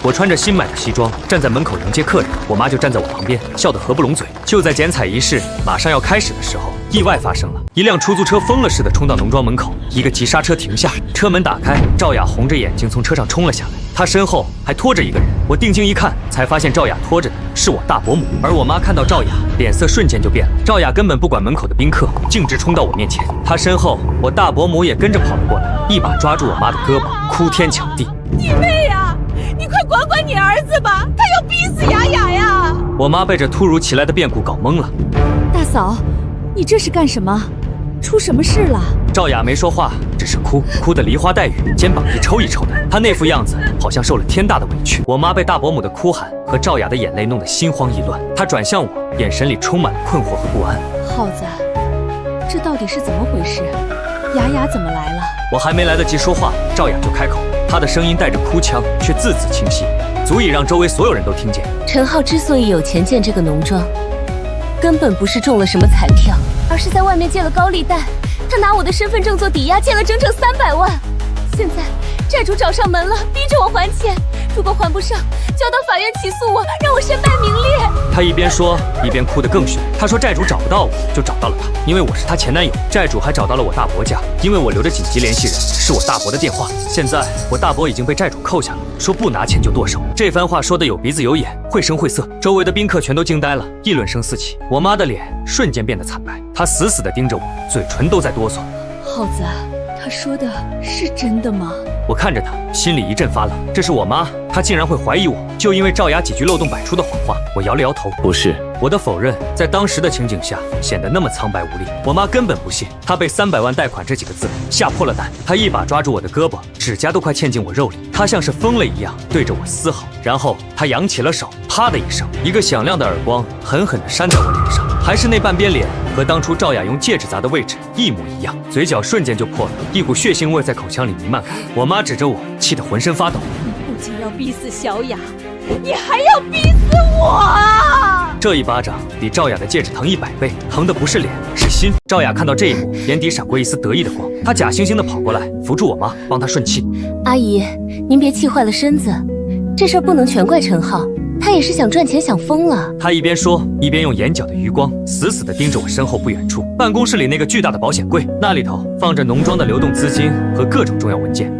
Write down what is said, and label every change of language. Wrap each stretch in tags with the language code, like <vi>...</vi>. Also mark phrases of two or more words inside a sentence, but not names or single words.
<zh>我穿着新買的西裝，站在門口迎接客人，我媽就站在我旁邊，笑得合不攏嘴。就在剪彩儀式馬上要開始的时候，意外發生了，一輛出租車瘋了似的衝到農莊門口，一個急剎車停下，車門打開，趙雅紅着眼睛從車上衝了下來，她身後還拖着一個人。我定睛一看，才發現趙雅拖着的是我大伯母。而我媽看到趙雅，臉色瞬間就變了。趙雅根本不管門口的賓客，径直衝到我面前。她身後，我大伯母也跟着跑了过来，一把抓住我媽的胳膊，哭天搶地：“ 你妹呀！你快管管你兒子吧，他要逼死雅雅呀！” 我媽被這突如其來的變故搞懵了。大嫂，你這是幹什麼？出什麼事了？趙雅沒說話，只是哭得梨花帶雨，肩膀一抽一抽的。她那副樣子好像受了天大的委屈。我媽被大伯母的哭喊和趙雅的眼淚弄得心慌意亂，她轉向我，眼神裡充滿了困惑和不安。耗子，這到底是怎麼回事？雅雅怎麼來了？我還沒來得及說話，趙雅就開口，她的聲音帶着哭腔，卻字字清晰，足以讓周圍所有人都聽見。陳浩之所以有錢建這個農莊，根本不是中了什麼彩票，而是在外面借了高利貸。他拿我的身份證做抵押，借了整整300萬。現在債主找上門了，逼着我還錢。如果還不上，就要到法院起訴我，讓我身敗名裂。他一邊說一邊哭得更兇。他說債主找不到我，就找到了他，因為我是他前男友。債主還找到了我大伯家，因為我留着緊急聯繫人是我大伯的電話。現在我大伯已經被債主扣下了，說不拿錢就剁手。這番話說得有鼻子有眼，繪聲繪色，周圍的賓客全都驚呆了，議論聲四起。我媽的臉瞬間變得慘白，她死死地盯着我，嘴唇都在哆嗦。耗子，他說的是真的嗎？我看着他，心裡一陣發冷。這是我媽，她竟然會懷疑我，就因為趙雅幾句漏洞百出的謊話。我搖了搖頭，不是。我的否認在當時的情景下顯得那麼蒼白無力。我媽根本不信，她被300萬貸款這幾個字嚇破了膽。她一把抓住我的胳膊，指甲都快嵌進我肉裡。她像是瘋了一樣對着我嘶吼，然後她揚起了手，啪的一聲，一個響亮的耳光狠狠地扇在我臉上，還是那半邊臉和當初趙雅用戒指砸的位置一模一樣，嘴角瞬間就破了，一股血腥味在口腔裡彌漫開。我媽指着我，氣得渾身發抖。你不僅要逼死小雅，你還要逼死我啊！這一巴掌比趙雅的戒指疼100倍，疼的不是臉，是心。趙雅看到這一幕，眼底閃過一絲得意的光，她假惺惺地跑過來，扶住我媽，幫她順氣。阿姨，您別氣壞了身子，這事兒不能全怪陳浩，他也是想賺錢想瘋了。他一邊說，一邊用眼角的餘光死死地盯着我身後不遠處辦公室裡那個巨大的保險櫃，那裡頭放着農莊的流動資金和各種重要文件。</zh>